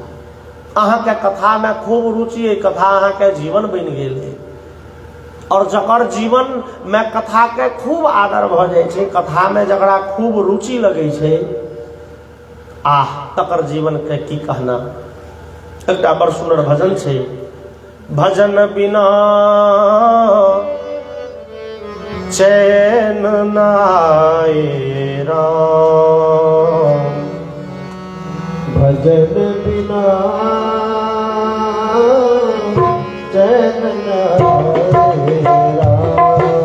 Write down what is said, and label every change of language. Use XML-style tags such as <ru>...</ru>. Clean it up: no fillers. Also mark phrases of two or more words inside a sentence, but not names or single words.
<mai>अहाँके कथा में खूब रुचि अइ, कथा अहाँके जीवन बनि गेल अइ। और जकर जीवन में कथा के खूब आदर भ जाय छै, कथा में जकरा खूब रुचि लगे छै, आह तकर जीवन के की कहना। एकटा बड़ सुंदर भजन छै, भजन बिना चैन नाय राम। भजन बिना चैन नाय राम।</mai>